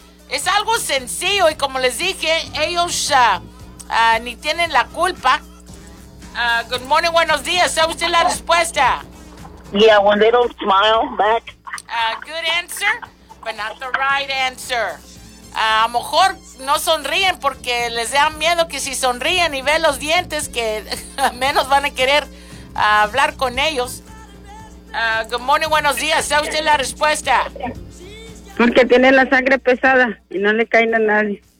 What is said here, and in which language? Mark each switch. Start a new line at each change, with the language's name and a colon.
Spanish: Es algo sencillo y como les dije, ellos ni tienen la culpa.
English: Good morning,
Spanish: buenos días. ¿Sabe usted la respuesta?
English: Yeah, when they don't smile back. Good answer, but not the right answer.
Spanish: A lo mejor no sonríen porque les da miedo que si sonríen y ven los dientes que menos van a querer hablar con ellos.
English: Good morning,
Spanish: buenos días. ¿Sabe usted la respuesta? Porque tiene la sangre pesada y no le cae a nadie.